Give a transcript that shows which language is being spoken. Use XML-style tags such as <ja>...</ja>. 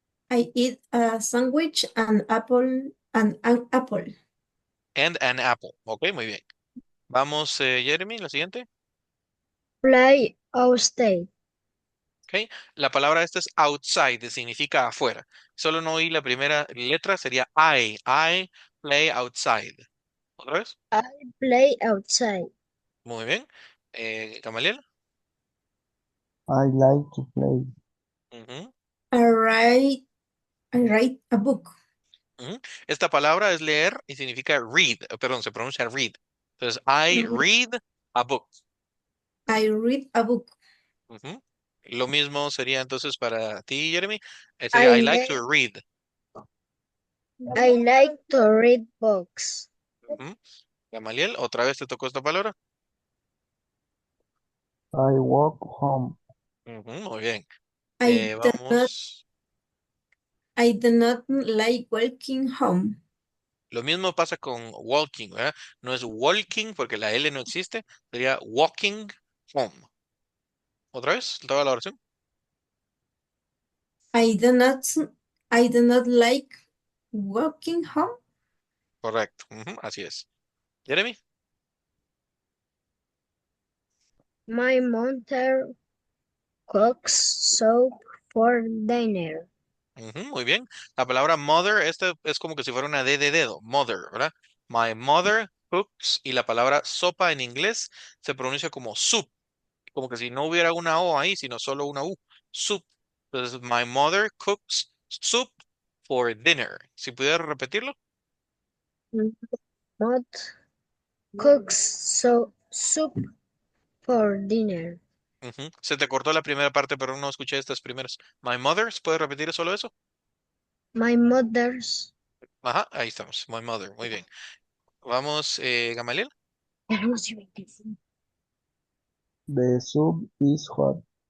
<en>I eat a sandwich and an apple. And an apple.</en> <es>Ok, muy bien. Vamos, Jeremy, la siguiente.</es> <en>Play outside.</en> <es>Ok, la palabra esta es outside, que significa afuera. Solo no oí la primera letra, sería I.</es> <en>I play outside.</en> <es>¿Otra vez?</es> <en>I play outside.</en> <es>Muy bien. Gamaliel.</es> <en>I like to play. Ujú, I write, I write a book. ujú.</en> <es>Esta palabra es leer y significa read. Perdón, se pronuncia read. Entonces,</es> <en>I read a book. I read a book. Ujú.</en> <es>Lo mismo sería entonces para ti, Jeremy.</es> <en>I Sería I like like to read. I like to read books. Ujú.</en> <es>Gamaliel, otra vez te tocó esta palabra.</es> <en>I walk home.</en> <es>Ujú, muy bien.</es> <en>I do not,</en> <es>Vamos.</es> <en>I do not like walking home.</en> <es>Lo mismo pasa con walking, ¿verdad? No es walking porque la L no existe, sería</es> <en>walking home.</en> <es>¿Otra vez? ¿Toda la oración?</es> <en>I do not, I do not like walking home.</en> <es>Correcto. Ujú, así es. Jeremy.</es> <en>My mother cooks soup for dinner.</en> <es>Ujú, muy bien. La palabra mother, esta es como que si fuera una D de dedo. Mother, ¿verdad? My mother cooks y la palabra sopa en inglés se pronuncia como soup. Como que si no hubiera una O ahí, sino solo una U.</es> <en>Soup. Entonces, my mother cooks soup for dinner.</en> <es>Si pudiera repetirlo.</es> <en>Not cooks soup for dinner. Ujú.</en> <es>Se te cortó la primera parte, pero no escuché estas primeras. My mother, ¿puedes repetir solo eso?</es> <en>My mother's</en> <es>Ajá, ahí estamos. My mother, muy bien. Vamos, Gamaliel.</es> <en>The soup is hot.</en>